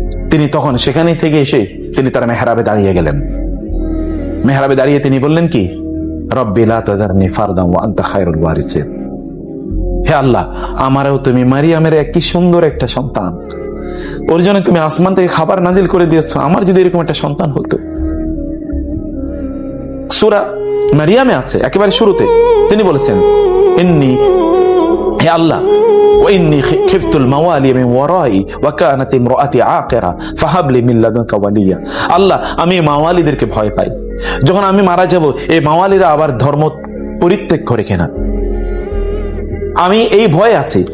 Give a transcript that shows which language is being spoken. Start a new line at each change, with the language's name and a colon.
Bangla: তিনি তখন সেখানে থেকে এসে তিনি তার মেহরাবে দাঁড়িয়ে গেলেন। মেহরাবে দাঁড়িয়ে তিনি বললেন কি,
Arabic: রব্বি লা তাযারনি ফারদান ওয়া আনতা খায়রুল ওয়ারিসিন,
Bangla: হে আল্লাহ, আমারও তুমি মারিয়ামের কি সুন্দর একটা সন্তান, ওর জন্য তুমি আসমান থেকে খাবার নাজিল করে দিয়েছো, আমার যদি এরকম একটা সন্তান হতো। সূরা মারিয়ামে আছে একেবারে শুরুতে তিনি বলেছেন ইন্নী, হে হে আল্লাহ,
Arabic: وإني خفت الموالي من ورائي وكانت امرأتي عاقرة فهب لي من لدنك وليا।
Bangla: আল্লাহ, আমি মাওয়ালিদেরকে ভয় পাই, যখন আমি মারা যাব এই মাওয়ালিরা আবার ধর্ম পরিত্যাগ করে কিনা, আমি এই ভয় আছি।